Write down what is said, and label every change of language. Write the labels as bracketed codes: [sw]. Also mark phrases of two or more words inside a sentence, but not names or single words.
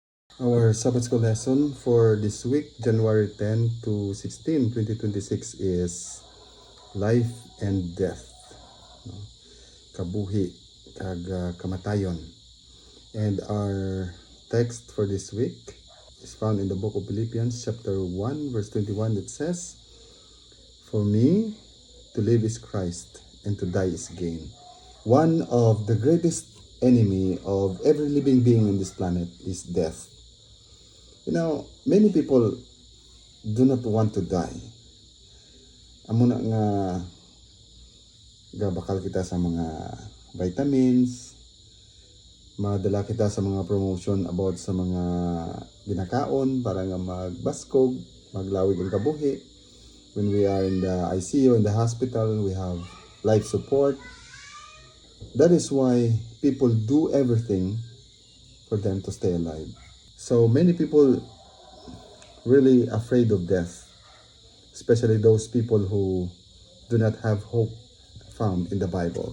[en] Our Sabbath School lesson for this week, January 10 to 16, 2026 is Life and Death. [hil] No? Kabuhi, kamatayon. [en] And our text for this week is found in the book of Philippians chapter 1 verse 21 that says, "For me, to live is Christ and to die is gain." One of the greatest enemy of every living being on this planet is death. You know, many people do not want to die. [hil] Amo na nga gabakal kita sa mga vitamins, madala kita sa mga promotion about sa mga ginakaon para nga magbaskog, maglawig ang kabuhi. [en] When we are in the ICU, in the hospital, we have life support. That is why people do everything for them to stay alive. So many people really afraid of death, especially those people who do not have hope found in the Bible.